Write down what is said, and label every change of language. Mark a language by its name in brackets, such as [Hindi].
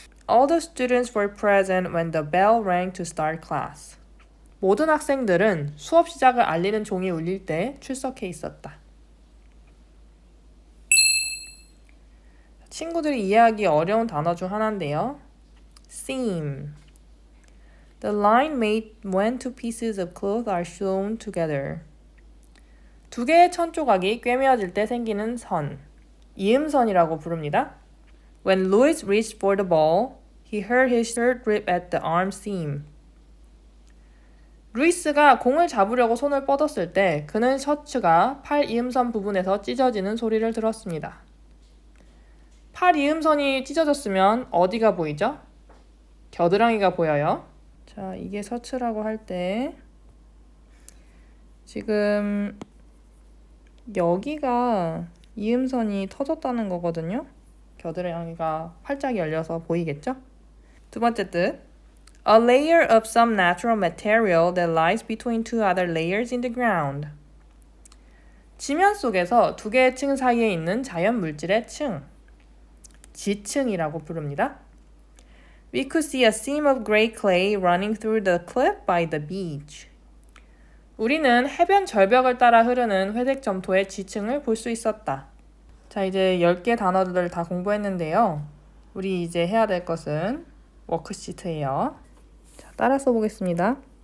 [English] All the students were present when the bell rang to start class. [Korean] 모든 학생들은 수업 시작을 알리는 종이 울릴 때 출석해 있었다. 친구들이 이해하기 어려운 단어 중 하나인데요. [English] Seam. The line made when two pieces of cloth are sewn together. [Korean] 두 개의 천 조각이 꿰매어질 때 생기는 선. 이음선이라고 부릅니다. [English] When Louis reached for the ball, he heard his shirt rip at the arm seam. [Korean] 루이스가 공을 잡으려고 손을 뻗었을 때 그는 셔츠가 팔 이음선 부분에서 찢어지는 소리를 들었습니다. 팔 이음선이 찢어졌으면 어디가 보이죠? 겨드랑이가 보여요. 자, 이게 셔츠라고 할 때 지금 여기가 이음선이 터졌다는 거거든요. 겨드랑이가 활짝 열려서 보이겠죠? 두 번째 뜻. [English] A layer of some natural material that lies between two other layers in the ground. [Korean] 지면 속에서 두 개의 층 사이에 있는 자연 물질의 층. 지층이라고 부릅니다. [English] We could see a seam of gray clay running through the cliff by the beach. [Korean] 우리는 해변 절벽을 따라 흐르는 회색 점토의 지층을 볼 수 있었다. 자, 이제 10개 단어들을 다 공부했는데요. 우리 이제 해야 될 것은 워크시트예요. 자, 따라 써보겠습니다.